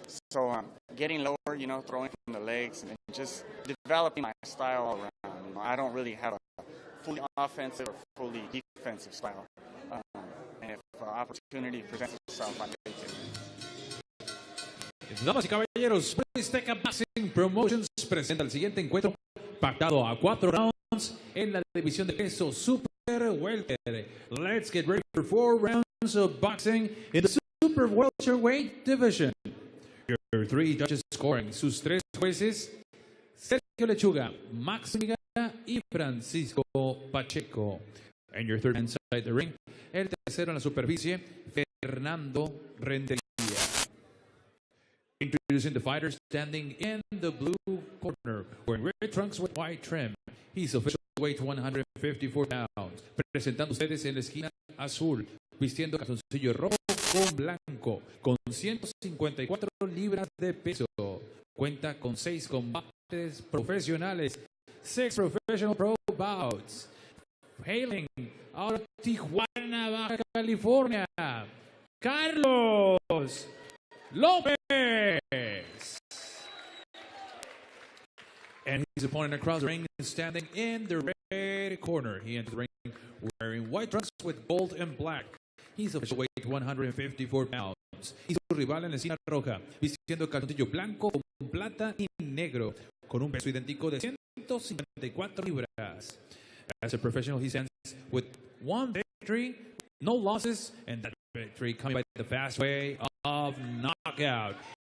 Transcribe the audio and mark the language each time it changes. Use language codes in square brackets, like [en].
[en] So getting lower, throwing from the legs and just developing my style all around. I don't really have a fully offensive or fully defensive style. And if opportunity presents itself, I take it. [es] Damas y caballeros, Azteca Boxing Promotions presenta el siguiente encuentro pactado a 4 rounds en la división de peso Super Welter. [en] Let's get ready for 4 rounds of boxing in the Super Welterweight division. Your 3 judges scoring, [es] sus 3 jueces, [en] Sergio Lechuga, Max Miga y Francisco Pacheco. And your third inside the ring, [es] el tercero en la superficie, [en] Fernando Rentería. Introducing the fighter standing in the blue corner, wearing red trunks with white trim. He's official weight 154 pounds. [es] Presentando ustedes en la esquina azul, vistiendo calzoncillo rojo con blanco, con 154 libras de peso. Cuenta con 6 combates profesionales, [en] 6 professional pro bouts. Hailing out of Tijuana, Baja California, Carlos Lopez. And his opponent across the ring is standing in the red corner. He enters the ring wearing white trunks with gold and black. He's official weight 154 pounds. [es] Y su rival en la esquina roja, vistiendo calzoncillo blanco con plata y negro, con un peso idéntico de 154 libras. [en] As a professional, he stands with 1 victory, no losses, and that victory coming by the fast way of knockout.